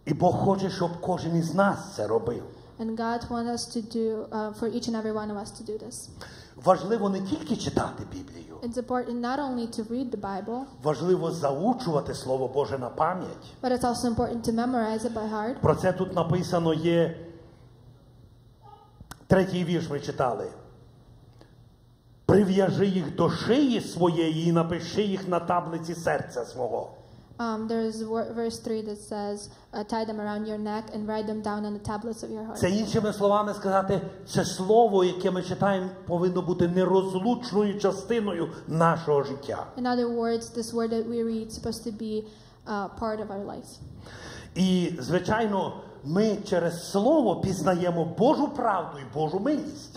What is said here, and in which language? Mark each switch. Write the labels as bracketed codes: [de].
[uk] І Бог хоче, щоб кожен із нас це робив. [en] And God wants us to do, for each and every one of us to do this. [uk] Важливо не тільки читати Біблію. [en] It's important not only to read the Bible, [uk] Важливо заучувати Слово Боже на пам'ять. [en] but it's also important to memorize it by heart. [uk] Про це тут написано є 3-й вірш ми читали. Прив'яжи їх до шиї своєї і напиши їх на таблиці серця свого. [en] There's verse 3 that says, tie them around your neck and write them down on the tablets of your heart. [uk] Це іншими словами сказати, це слово, яке ми читаємо, повинно бути нерозлучною частиною нашого життя. [en] In other words, this word that we read is supposed to be part of our life. [uk] І, звичайно, ми через слово пізнаємо Божу правду і Божу милість.